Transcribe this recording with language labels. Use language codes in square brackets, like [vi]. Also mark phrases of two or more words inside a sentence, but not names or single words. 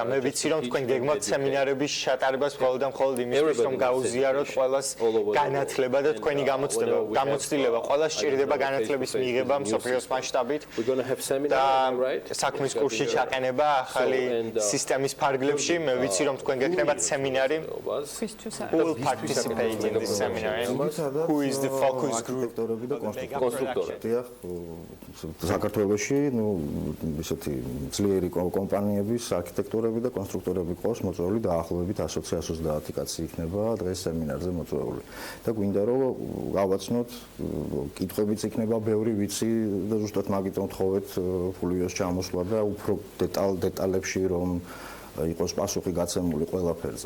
[ka] მე ვიცი, რომ თქვენ გეგმავთ სემინარების ჩატარებას მხოლოდ და მხოლოდ იმისთვის, რომ გაუზიაროთ ყველას განათლება და თქვენი გამოცდილება. ყველას სჭირდება განათლების მიღება მსოფლიოს მასშტაბით და საქმის კურსში ჩაყენება ახალი სისტემის ფარგლებში. მე ვიცი, რომ თქვენ გექნებათ სემინარი. [en] Who will participate in this seminar? Who is the focus group? [ka] კონსტრუქტორები. საქართველოში, ისეთი ძლიერი კომპანიების არქიტექტორები და კონსტრუქტორები ყავს მოწვეული დაახლოებით 120-130 კაცი იქნება დღეს სემინარზე მოწვეული. და გვინდა რომ გავაცნოთ, კითხვებიც იქნება ბევრი, ვიცი და ზუსტად მაგიტომ თხოვეთ ფულიოს ჩამოსვლა და უფრო დეტალებში რომ იყოს პასუხი გაცემული ყველაფერზე.